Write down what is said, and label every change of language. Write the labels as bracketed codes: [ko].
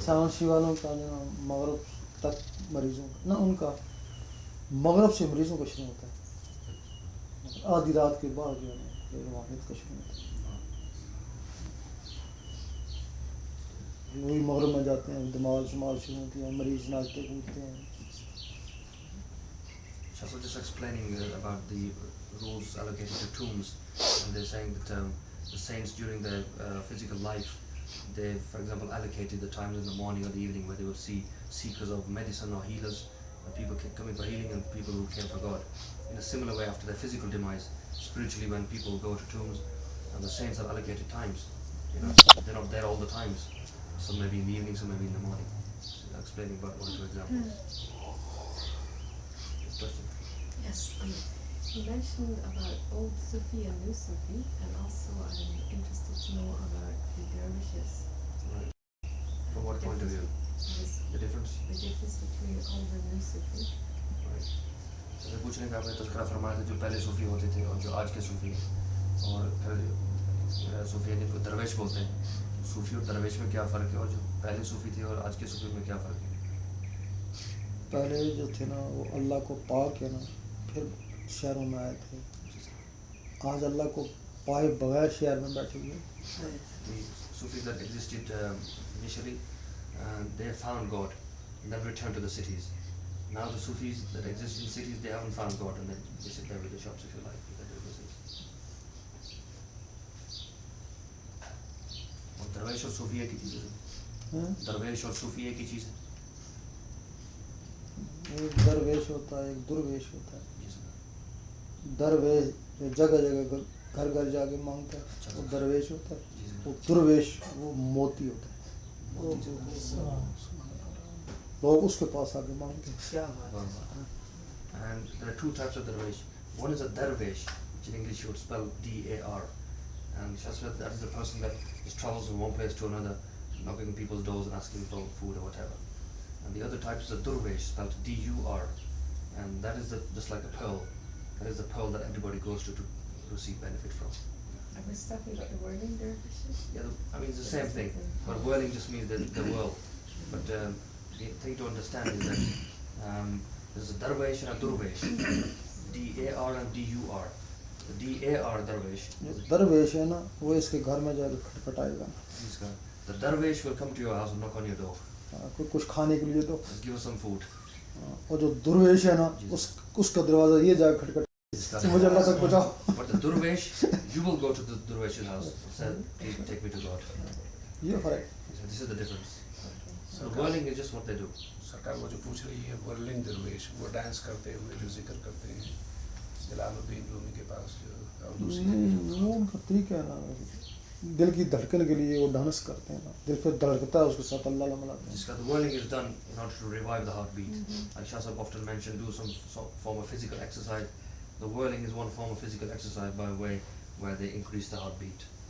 [hi] सावंशी वालों का जो मगरब तक मरीजों का ना, उनका मगरब से मरीजों का शुरू होता है, आधी रात के बाद जो है रूहानियत का शुरू होता है। वही मगरब में जाते हैं, दिमाग शुमार शुरू होती है, मरीज नाचते कूदते हैं। [en] So just explaining about the rules allocated to tombs, and they're saying that the saints during their physical life, they, for example, allocated the times in the morning or the evening where they would see seekers of medicine or healers, people coming for healing and people who came for God. In a similar way, after their physical demise, spiritually, when people go to tombs, the saints have allocated times. You know, they're not there all the times. Some maybe in the evening, some maybe in the morning. So explaining about one or two examples. Question. Yes, you mentioned about old Sufi and new Sufi, and also I'm interested to know about the dervishes. Right. From what point of view? Yes, The difference? the difference between old and new Sufi. Right. [hi] जैसे पूछने का आपने तज़किरा फरमाया था जो पहले सूफी होते थे और जो आज के सूफी हैं, और फिर सूफी जिनको दरवेश बोलते हैं, सूफी और दरवेश में क्या फ़र्क है, और जो पहले सूफी थे और आज के सूफी में क्या फ़र्क है? पहले जो थे ना वो अल्लाह को पा के ना फिर शहरों में आए थे, आज अल्लाह को पाए बगैर शहर में बैठे हुए। [en] The Sufis that existed initially, they found God and then returned to the cities. Now the Sufis that exist in cities, they haven't found God and then they sit there with the shops, if you like. They do this. [hi] और दरवेश और सूफी एक ही चीज़ है। हैं? दरवेश और सूफी एक ही चीज़ है। एक दरवेश होता है, एक दुर्वेश होता है। जी सर। दरवेश जो जगह जगह घर घर जाके मांगता है वो दरवेश होता है, जी सर। वो दुर्वेश वो मोती होता है, लोग उसके पास आके मांगते हैं। [en] And there are two types of darvish. One is a darvish, which in English you would spell D-A-R. And Shastra, that is the person that just travels from one place to another, knocking on people's doors and asking for food or whatever. And the other type is a durvesh, spelled D-U-R. And that is just like a pearl. That is the pearl that everybody goes to receive benefit from. I was talking about the whirling dervishes. Yeah, I mean, it's the same thing. But whirling just means the whirl. But the thing to understand is that there's a darvesh and a durvesh. D-A-R and D-U-R. The D-A-R darvesh. [hi] जो दरवेश है ना वो इसके घर में जाके खटखटाएगा, [en] The darvesh will come to your house and knock on your door. [hi] कुछ खाने के लिए तो। [en] Just give us some food. [hi] और जो दुर्वेश है ना उसका दरवाजा ये जाके खटखट मुझे अल्लाह तक पहुँचाओ। [en] But the durvesh, you will go to the durvesh's house and say, please take me to God. [hi] ये फर्क। [en] So this is the difference. So whirling is just what they do. [hi] सरकार वो जो पूछ रही है वर्लिंग दरवेश, वो डांस करते हुए जो जिक्र करते हैं जलालुद्दीन रूमी के पास जो और दूसरी वो उनका तरीका है ना, दिल की धड़कन के लिए वो डांस करते हैं ना, दिल फिर धड़कता है उसके साथ अल्लाह मिलाते हैं। [en] The whirling is done in order to revive the heartbeat. Like Shasab often mentioned, do some form of physical exercise. The whirling is one form of physical exercise by way where they increase the heartbeat.